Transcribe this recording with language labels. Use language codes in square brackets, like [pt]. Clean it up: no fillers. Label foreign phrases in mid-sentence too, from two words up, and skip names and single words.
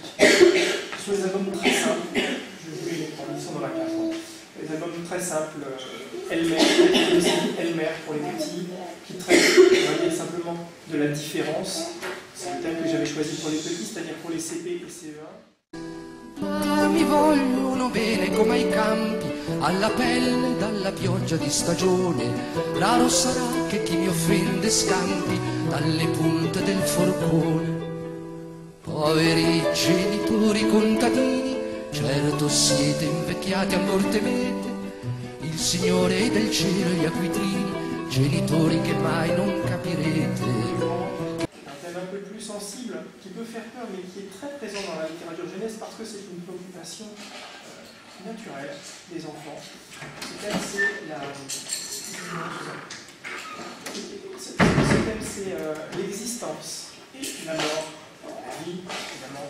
[fr] Ce sont des albums très simples, je vous les prendre, ils sont dans la classe. Des albums très simples, Elmer pour les petits, qui traitent, on va dire simplement, de la différence. C'est le thème que j'avais choisi pour les petits, c'est-à-dire pour les CP et CE1. [it] mi vogliono bene come ai campi, alla pelle dalla pioggia di stagione. Raro sarà che chi mi offende scampi dalle punte del forcone. Poveri genitori contadini, certo siete invecchiati a morte mete, il Signore del cielo e gli acquitrini, genitori che mai non capirete. [fr] Un thème un peu plus sensible, qui peut faire peur, mais qui est très présent dans la littérature jeunesse parce que c'est une préoccupation naturelle des enfants. Ce thème, c'est l'existence et la mort, la vie, évidemment.